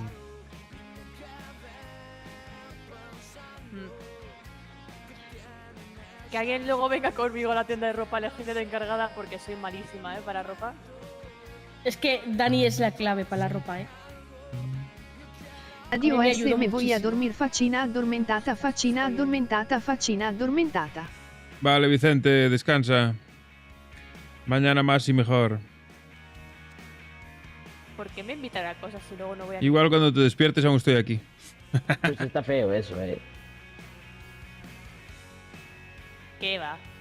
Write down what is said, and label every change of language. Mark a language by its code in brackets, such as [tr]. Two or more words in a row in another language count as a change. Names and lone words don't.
[es] Que alguien luego venga conmigo a la tienda de ropa a elegir de encargada porque soy malísima, para ropa. Es que Dani es la clave para la ropa, Adiós, me ayudó me voy a muchísimo. dormir [it] faccina addormentata, faccina addormentata, faccina addormentata. [es] Vale, Vicente, descansa. Mañana más y mejor. ¿Por qué me invitan a cosas si luego no voy a... Igual cuando te despiertes aún estoy aquí. Pues está feo eso, ¿Qué va?